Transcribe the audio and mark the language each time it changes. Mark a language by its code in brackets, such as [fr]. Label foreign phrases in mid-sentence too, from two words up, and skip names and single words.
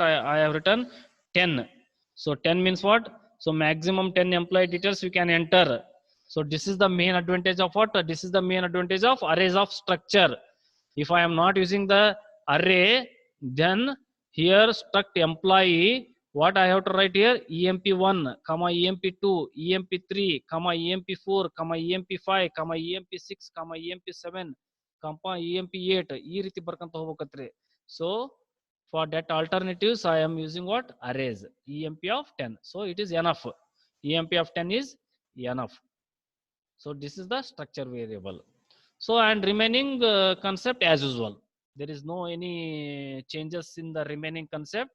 [en] I have written 10. So 10 means what? So maximum 10 employee details you can enter. So this is the main advantage of what? This is the main advantage of arrays of structure. If I am not using the array, then here struct employee, what I have to write here? EMP1, comma EMP2, EMP3, comma EMP4, comma EMP5, comma EMP6, comma EMP7, comma EMP8. [kn] ಈ ರೀತಿ ಬರ್ಕಂತ ಹೋಗ್ಬೇಕತ್ರಿ. [en] So for that alternatives I am using what? Arrays. EMP of 10. So it is enough. EMP of 10 is enough. So this is the structure variable. So and remaining concept as usual. There is no any changes in the remaining concept.